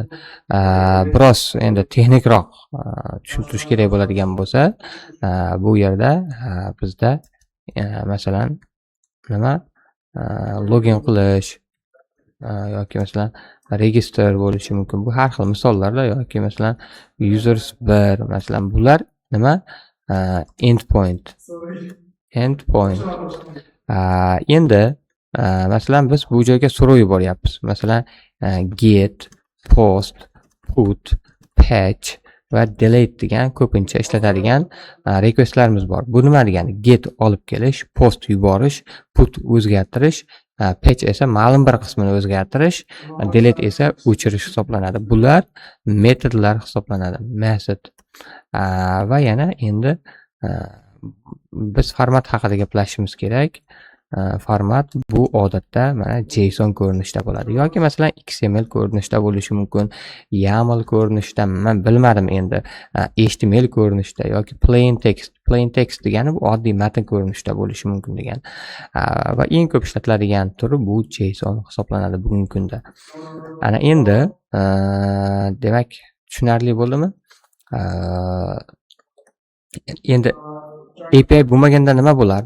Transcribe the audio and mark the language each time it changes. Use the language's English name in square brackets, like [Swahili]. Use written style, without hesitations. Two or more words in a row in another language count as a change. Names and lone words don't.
[Uzbek] Biroz endi texnikroq tushuntirish kerak bo'ladigan bo'lsa, bu yerda bizda masalan nima login qilish yoki masalan register bo'lishi mumkin. Bu har xil misollarda. Yoki masalan users 1, masalan bular nima? Endpoint. Endi masalan biz bu joyga so'rov yuboryapmiz. Masalan [English] get, post, put, patch [Uzbek] va delete degan ko'pincha ishlatadigan requestlarimiz bor. Bu nima degani? Get olib kelish, post yuborish, put o'zgartirish, patch esa ma'lum bir qismini o'zgartirish, delete esa o'chirish hisoblanadi. Bular metodlar hisoblanadi. Method. Va yana endi biz format haqida gaplashishimiz kerak. Format bu odatda mana JSON ko'rinishida bo'ladi yoki masalan XML ko'rinishida bo'lishi mumkin, YAML ko'rinishida, men bilmadim endi, HTML ko'rinishida yoki [English] plain text. Plain text [Uzbek] degani bu oddiy matn ko'rinishida bo'lishi mumkin degan. Va eng ko'p ishlatiladigan turi bu JSON hisoblanadi bugungi kunda. Ana endi demak tushunarli bo'ldimi? Endi API bo'lmaganda nima bo'lardi?